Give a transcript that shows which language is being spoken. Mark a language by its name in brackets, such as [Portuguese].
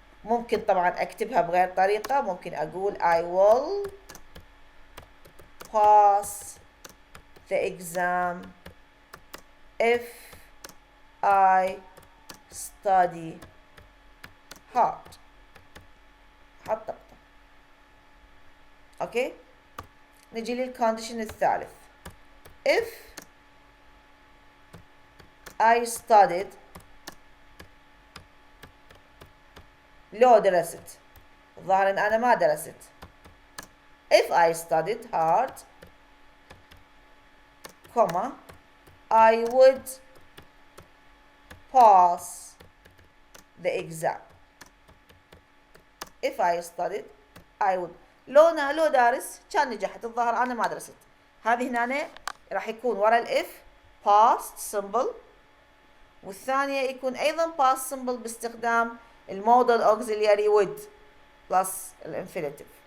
[Arabic] ممكن طبعا اكتبها بغير طريقة، ممكن اقول [English] I will pass the exam if I study hard. [Arabic] حط نقطة. اوكي، نجي للكونديشن الثالث. [English] if I studied، [Arabic] لو درست، الظاهر ان انا ما درست. [English] if I studied hard comma I would pass the exam. if I studied I would، [Arabic] لو دارس كان نجحت، الظاهر انا ما درست. هذه هنا راح يكون ورا الاف past simple، والثانية يكون ايضا past simple باستخدام المودal auxiliary would plus الانفينيتيف.